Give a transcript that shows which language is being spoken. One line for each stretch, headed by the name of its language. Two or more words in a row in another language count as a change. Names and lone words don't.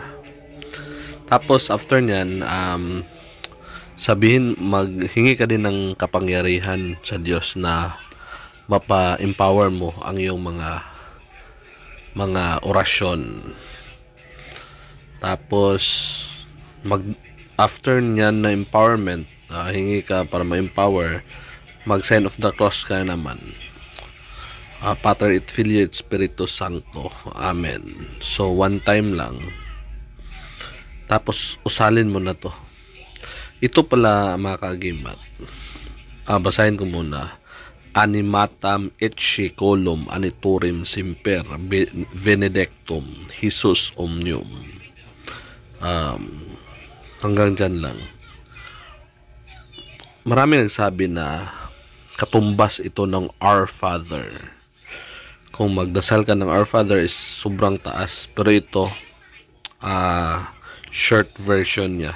Filipino: Tapos after nyan, maghingi ka din ng kapangyarihan sa Diyos na mapa-empower mo ang iyong mga orasyon. Tapos after nyan na empowerment, hingi ka para ma-empower, mag-
English: sign of the cross
Filipino: ka naman.
Latin: Pater et Filio et Spiritus Sancto.
Filipino: Amen. So
English: one time
Filipino: lang. Tapos usalin mo na to. Ito pala mga kaagimat. Basahin ko muna.
Latin: Animatam et seculum aniturim semper benedictum Jesus omnium.
Filipino: Hanggang dyan lang. Marami nagsabi na katumbas ito ng Our Father. Kung magdasal ka ng Our Father is sobrang taas. Pero ito,
English: short version
Filipino: niya.